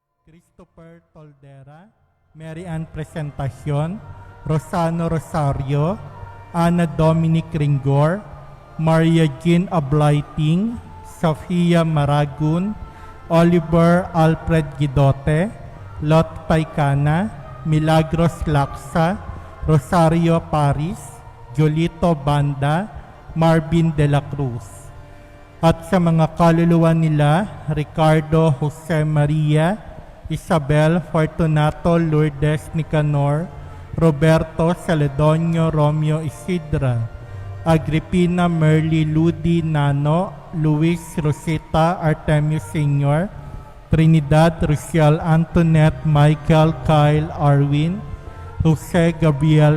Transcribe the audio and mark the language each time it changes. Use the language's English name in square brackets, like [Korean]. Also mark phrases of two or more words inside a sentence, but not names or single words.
[Filipino] Christopher Toldera, Mary Ann Presentacion, Rosano Rosario, Ana Dominic Ringor, Maria Jean Ablaiting, Sofia Maragun, Oliver Alfred Gidote, Lot Paicana, Milagros Laksa, Rosario Paris, Jolito Banda, Marvin de la Cruz. At sa mga kaluluwa nila, Ricardo Jose Maria, Isabel Fortunato Lourdes Nicanor, Roberto Celedonio Romeo Isidra, Agripina Merly Ludi Nano, Luis Rosita Artemio Sr., Trinidad Rusial Antoinette Michael Kyle Arwin, Jose Gabriel